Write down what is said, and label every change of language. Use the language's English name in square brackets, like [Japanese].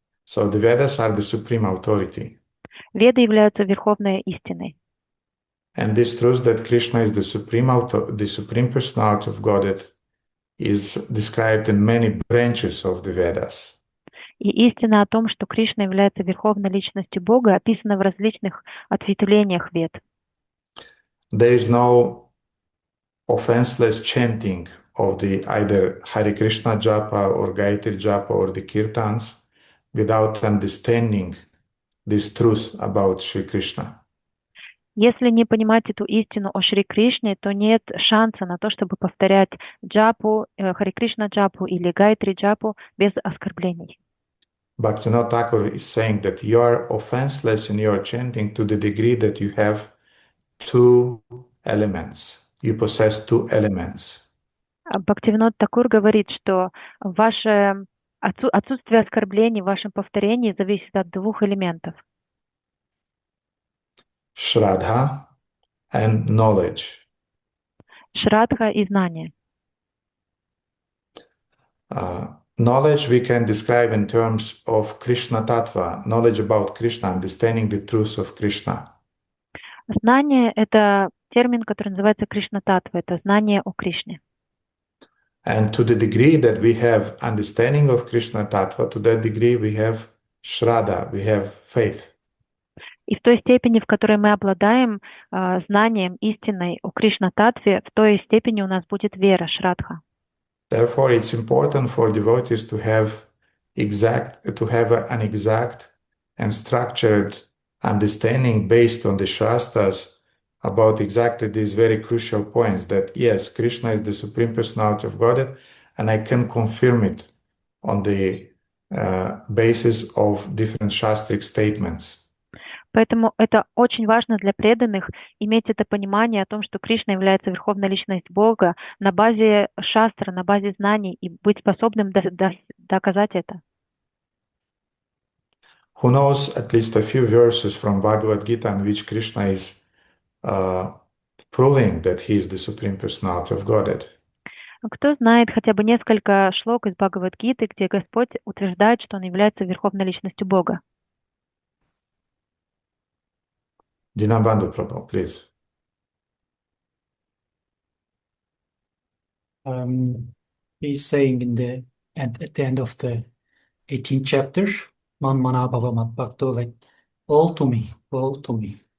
[English] So the Vedas are the supreme authority. [Russian] Веды являются верховной истиной. [English] And this truth that Krishna is the supreme personality of Godhead is described in many branches of the Vedas. [Russian] И истина о том, что Кришна является верховной личностью Бога, описана в различных ответвлениях вед. [English] There is no offenseless chanting of the either Hare Krishna Japa or Gayatri Japa or the Kirtans without understanding this truth about Sri Krishna. [Russian] Если не понимать эту истину о Шри Кришне, то нет шанса на то, чтобы повторять джапу, Харе Кришна джапу или Гайтри джапу без оскорблений. [English] Bhaktivinoda Thakur is saying that you are offenseless in your chanting to the degree that you have two elements. You possess two elements. [Russian] Бхактивинод Такур говорит, что ваше отсутствие оскорблений в вашем повторении зависит от двух элементов. [English] Shraddha and knowledge. [Russian] Шрадха и знание. [English] Knowledge we can describe in terms of Krishna Tattva, knowledge about Krishna, understanding the truth of Krishna. [Russian] Знание – это термин, который называется Кришна Татва, это знание о Кришне. [English] And to the degree that we have understanding of Krishna Tattva, to that degree we have Shraddha, we have faith. [Russian] И в той степени, в которой мы обладаем знанием истинной о Кришна-татве, в той степени у нас будет вера, шрадха. [English] Therefore, it's important for devotees to have an exact and structured understanding based on the Shastras about exactly these very crucial points that yes, Krishna is the Supreme Personality of Godhead, and I can confirm it on the basis of different Shastric statements. [Russian] Поэтому это очень важно для преданных иметь это понимание о том, что Кришна является верховной личностью Бога на базе шастра, на базе знаний и быть способным доказать это. [English] Who knows at least a few verses from Bhagavad Gita in which Krishna is proving that he is the Supreme Personality of Godhead? [Russian] Кто знает хотя бы несколько шлок из Бхагавад-гиты, где Господь утверждает, что Он является верховной личностью Бога? [English] Dinabandhu Prabhu, please. He's saying at the end of the 18th chapter, [Sanskrit] Man Mana Bhava Mat Bhakto, [English] like, all to me, all to me.